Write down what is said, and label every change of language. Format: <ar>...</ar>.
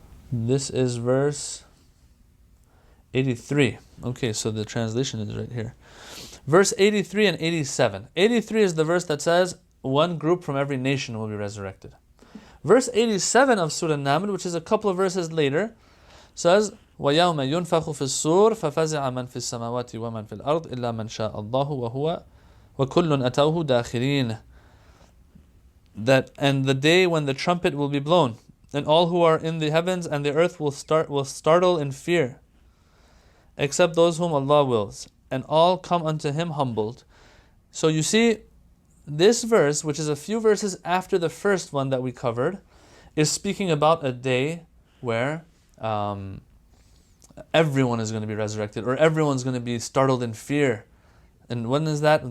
<en>This is verse 83. Okay, so the translation is right here. Verse 83 and 87. 83 is the verse that says one group from every nation will be resurrected. Verse 87 of Surah Naml, which is a couple of verses later, says,</en> <ar>وَيَوْمَ يُنْفَخُ فِي الصُّورِ فَفَزِعَ مَنْ فِي السَّمَاوَاتِ وَمَنْ فِي الْأَرْضِ إِلَّا مَنْ شَاءَ اللَّهُ وَكُلٌّ أَتَوْهُ دَاخِرِينَ.</ar> <en>And the day when the trumpet will be blown, and all who are in the heavens and the earth will startle in fear, except those whom Allah wills, and all come unto Him humbled. So you see, this verse, which is a few verses after the first one that we covered, is speaking about a day where everyone is going to be resurrected, or everyone's going to be startled in fear. And when is that?</en>